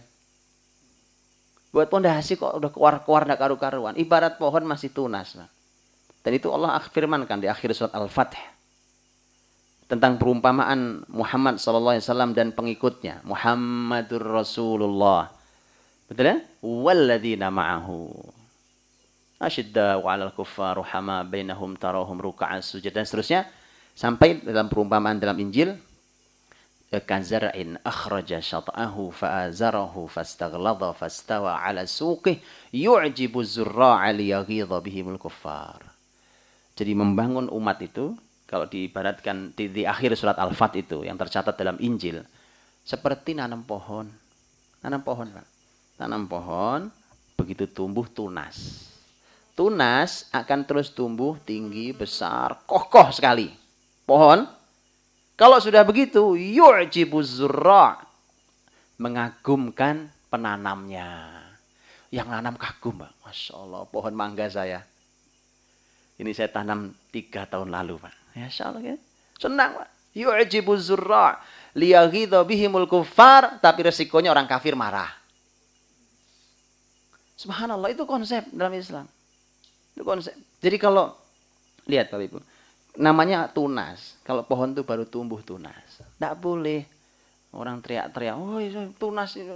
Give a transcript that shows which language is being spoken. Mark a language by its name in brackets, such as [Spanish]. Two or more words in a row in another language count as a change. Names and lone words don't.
[Indonesian] Buat pondasi kok udah keluar-keluar nggak karu-karuan. Ibarat pohon masih tunas, Pak. Dan itu Allah firmankan di akhir surat Al-Fatih tentang perumpamaan Muhammad SAW dan pengikutnya. [Arabic] محمد رسول الله. [Indonesian] Betul ya? [Arabic] والذين معه أشداء على الكفار رحماء بينهم تراهم ركعا سجدا [Indonesian] dan seterusnya sampai dalam perumpamaan dalam Injil [Arabic] كزرع أخرج شطأه فآزره فاستغلظ فاستوى على سوقه يعجب الزراع ليغيظ بهم الكفار. [Indonesian] Jadi membangun umat itu kalau diibaratkan di akhir surat Al-Fat itu yang tercatat dalam Injil seperti nanam pohon. Nanam pohon, Pak. Tanam pohon begitu tumbuh tunas. Tunas akan terus tumbuh tinggi, besar, kokoh sekali. Pohon kalau sudah begitu [Arabic] يعجب الزراع' [Indonesian] mengagumkan penanamnya. Yang nanam kagum, Pak. [Arabic] ما شاء الله, [Indonesian] pohon mangga saya. Ini saya tanam 3 tahun lalu, Pak. [Arabic] ما شاء الله, [Indonesian] ya. Senang, Pak. [Arabic] يعجب الزراع ليغيظ بهم الكفار, [Indonesian] tapi resikonya orang kafir marah. Subhanallah, itu konsep dalam Islam. Itu konsep. Jadi kalau lihat Bapak Ibu, namanya tunas. Kalau pohon itu baru tumbuh tunas. Tidak boleh orang teriak-teriak, oh tunas itu.